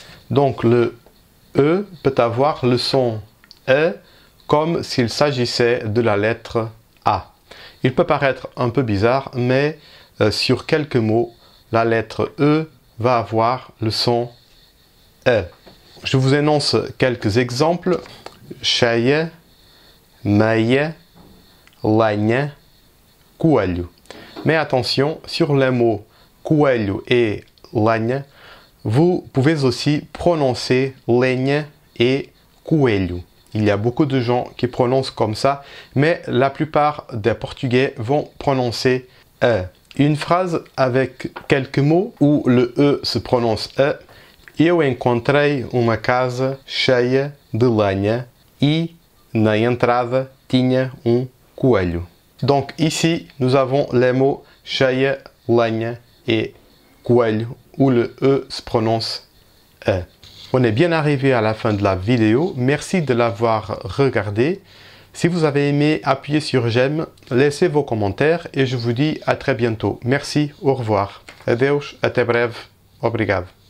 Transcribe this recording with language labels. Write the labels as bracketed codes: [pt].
[fr] Donc le E peut avoir le son E comme s'il s'agissait de la lettre A. Il peut paraître un peu bizarre, mais sur quelques mots, la lettre E va avoir le son E. Je vous énonce quelques exemples. [pt] Cheia, meia, lenha, coelho. [fr] Mais attention, sur les mots coelho et lenha, vous pouvez aussi prononcer lenha et coelho. Il y a beaucoup de gens qui prononcent comme ça, mais la plupart des Portugais vont prononcer E. Une phrase avec quelques mots où le E se prononce E. [pt] Eu encontrei uma casa cheia de lenha e na entrada tinha coelho. [fr] Donc ici, nous avons les mots cheia, lenha et coelho où le E se prononce E. On est bien arrivé à la fin de la vidéo. Merci de l'avoir regardé. Si vous avez aimé, appuyez sur j'aime, laissez vos commentaires et je vous dis à très bientôt. Merci, au revoir. [pt] Adeus, até breve. Obrigado.